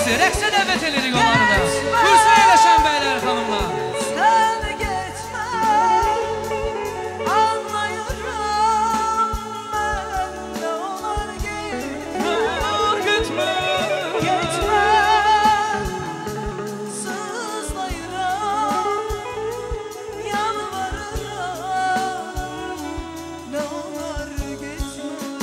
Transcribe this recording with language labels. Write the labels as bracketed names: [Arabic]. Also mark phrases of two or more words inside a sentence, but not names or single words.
[Azerbaijani] Rəqsə dəvət edirik onları da. Buyursun eləşən bəylər, xanımlar. [Turkish] Sen geçme, anlayırım ben de onlar gitme. Gitme. Geçme, sızlayırım, yalvarırım, ne olur geçme.